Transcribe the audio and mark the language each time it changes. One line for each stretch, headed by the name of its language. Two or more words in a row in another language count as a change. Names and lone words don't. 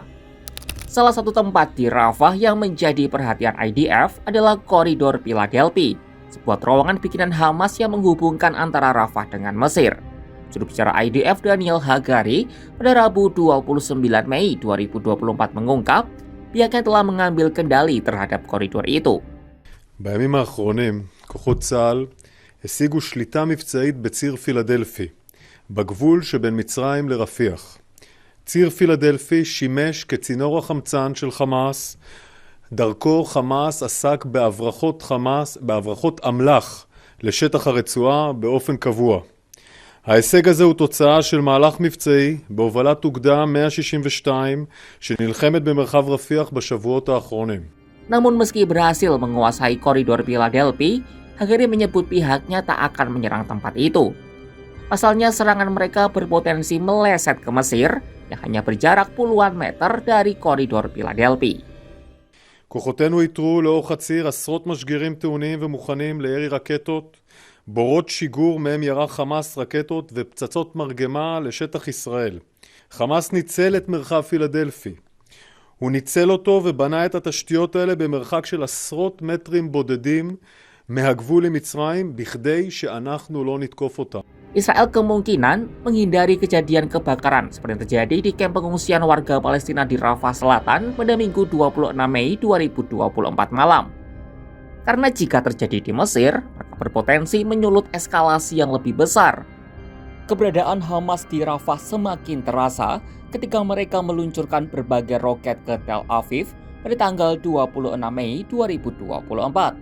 Indonesian: Salah satu tempat di Rafah yang menjadi perhatian IDF adalah koridor Philadelphia, sebuah terowongan bikinan Hamas yang menghubungkan antara Rafah dengan Mesir. Juru bicara IDF Daniel Hagari pada Rabu 29 Mei 2024 mengungkap pihaknya telah mengambil kendali terhadap koridor itu.
Hebrew: בימים האחרונים, כוחות צה"ל השיגו שליטה מבצעית בציר פילדלפי, בגבול שבין מצרים לרפיח. ציר פילדלפי שימש כצינור החמצן של חמאס, דרכו חמאס עסק בהברחות אמל"ח לשטח הרצועה באופן קבוע. ההישג הזה הוא תוצאה של מהלך מבצעי בהובלת אוגדה 162 שנלחמת במרחב רפיח בשבועות האחרונים.
Indonesian: Namun meski berhasil menguasai koridor Philadelphia, Hagari menyebut pihaknya tak akan menyerang tempat itu. Pasalnya serangan mereka berpotensi meleset ke Mesir yang hanya berjarak puluhan meter dari koridor Philadelphia.
Hebrew: כוחותינו איתרו לאורך הציר עשרות משגרים טעונים ומוכנים לירי רקטות, בורות שיגור מהם ירה חמאס רקטות ופצצות מרגמה לשטח ישראל. חמאס ניצל את מרחב פילדלפי. הוא ניצל אותו ובנה את התשתיות האלה במרחק של עשרות מטרים בודדים מהגבול למצרים בכדי שאנחנו לא נתקוף אותה.
Indonesian: Israel kemungkinan menghindari kejadian kebakaran seperti yang terjadi di kamp pengungsian warga Palestina di Rafah Selatan pada Minggu 26 Mei 2024 malam. Karena jika terjadi di Mesir, maka berpotensi menyulut eskalasi yang lebih besar. Keberadaan Hamas di Rafah semakin terasa ketika mereka meluncurkan berbagai roket ke Tel Aviv pada tanggal 26 Mei 2024.